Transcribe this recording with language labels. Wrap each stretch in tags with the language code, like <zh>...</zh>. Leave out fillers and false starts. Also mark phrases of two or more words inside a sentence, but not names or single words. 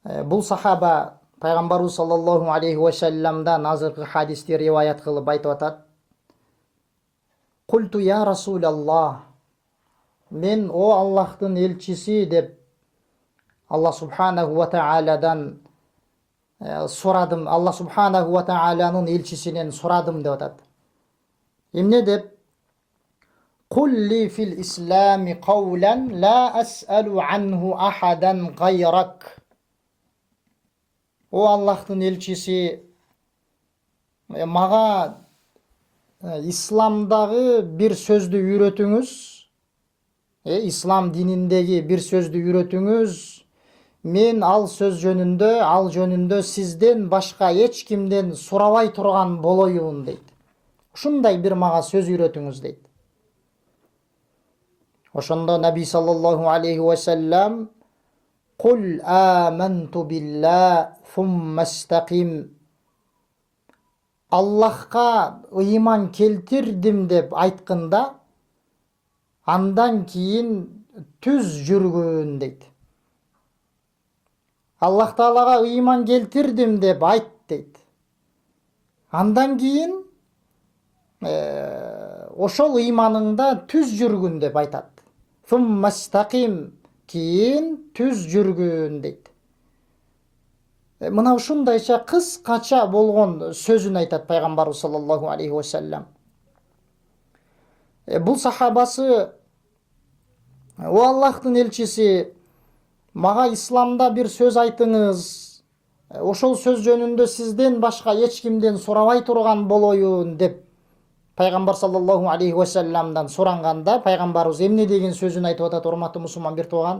<ky>Бул сахаба пайгамбарыбыз</ky> <ar>صلى الله عليه وسلم</ar> <ky>азыркы хадисти риваят кылып айтып атат.</ky> <ar>قلت يا رسول الله,</ar> <ky>мен о Аллахтын элчиси деп</ky> <ar>الله سبحانه وتعالى</ar> <ky>сурадым,</ky> <ar>الله سبحانه وتعالى</ar> <ky>элчисинен сурадым деп атат. Эмне деп?</ky> <ar>قل لي في الإسلام قولا لا أسأل عنه أحدا غيرك.</ar> <ky>О Аллахтын элчиси, мага исламдагы бир сөздү үйрөтүңүз, ислам дининдеги бир сөздү үйрөтүңүз, мен ал сөз жөнүндө сизден башка эч кимден сурабай турган болоюн дейт. Ушундай бир мага сөз үйрөтүңүз дейт. Ошондо Наби</ky> <ar>صلى الله عليه وسلم قل آمنت بالله ثم استقم.</ar> <ky>Аллахка ыйман келтирдим деп айтканда, андан кийин түз жүргүн дейт.</ky> <ar>الله تعالى</ar> <ky>ыйман келтирдим деп айт дейт. Андан кийин ошол ыйманыңда түз жүргүн деп айтат.</ky> <ar>ثم استقم,</ar> <ky>кийин түз жүргүн дейт. Мына ушундайча кыскача болгон сөзүн айтат пайгамбарыбыз</ky> <ar>صلى الله عليه وسلم.</ar> <ky>Бул сахабасы, о Аллахтын элчиси, мага исламда бир сөз айтыңыз, ошол сөз жөнүндө сизден башка эч кимден сурабай турган болоюн деп пайгамбар</ky> <ar>صلى الله عليه وسلم</ar> <ky>суранганда, пайгамбарыбыз эмне деген сөзүн айтып атат, урматтуу мусулман бир тууган?</ky>